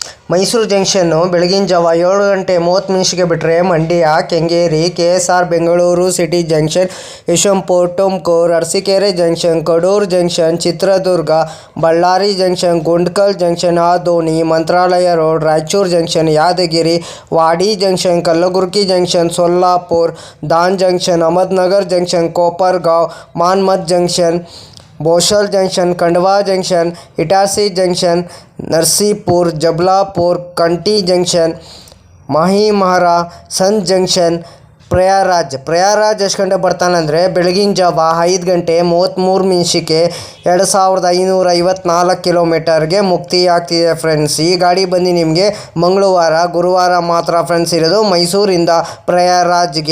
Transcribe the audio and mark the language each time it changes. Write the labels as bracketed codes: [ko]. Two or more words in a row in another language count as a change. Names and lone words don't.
[kn] ಮೈಸೂರು ಜಂಕ್ಷನ್ನು ಬೆಳಗಿನ ಜಾವ 7:30 ಬಿಟ್ಟರೆ ಮಂಡ್ಯ, ಕೆಂಗೇರಿ, KSR ಬೆಂಗಳೂರು ಸಿಟಿ ಜಂಕ್ಷನ್, ಯಶವಂತಪುರ, ತುಮಕೂರು, ಅರಸೀಕೆರೆ ಜಂಕ್ಷನ್, ಕಡೂರು ಜಂಕ್ಷನ್, ಚಿತ್ರದುರ್ಗ, ಬಳ್ಳಾರಿ ಜಂಕ್ಷನ್, ಗುಂಡ್ಕಲ್ ಜಂಕ್ಷನ್, ಆದೋನಿ, ಮಂತ್ರಾಲಯ ರೋಡ್, ರಾಯಚೂರು ಜಂಕ್ಷನ್, ಯಾದಗಿರಿ, ವಾಡಿ ಜಂಕ್ಷನ್, ಕಲಬುರಗಿ ಜಂಕ್ಷನ್, ಸೊಲ್ಲಾಪುರ್, ದಾನ್ ಜಂಕ್ಷನ್, ಅಹಮದ್ನಗರ್ ಜಂಕ್ಷನ್, ಕೋಪರ್ಗಾಂವ್, ಮಾನ್ಮತ್ ಜಂಕ್ಷನ್, बोशल जंक्शन, खंडवा जंक्शन, इटारसी जंक्शन, नरसीपुर, जबलापुर, कंटी जंक्शन, माहीमहरा, संत जंक्शन, ಪ್ರಯಾರಾಜ್ ಎಷ್ಟು ಗಂಟೆ ಬರ್ತಾನಂದರೆ ಬೆಳಗಿನ ಜಾವ 5:33 2554 ಕಿಲೋಮೀಟರ್ಗೆ ಮುಕ್ತಿಯಾಗ್ತಿದೆ ಫ್ರೆಂಡ್ಸ್. ಈ ಗಾಡಿ ಬಂದು ನಿಮಗೆ ಮಂಗಳವಾರ, ಗುರುವಾರ ಮಾತ್ರ ಫ್ರೆಂಡ್ಸ್ ಇರೋದು ಮೈಸೂರಿಂದ ಪ್ರಯಾರಾಜ್ಗೆ.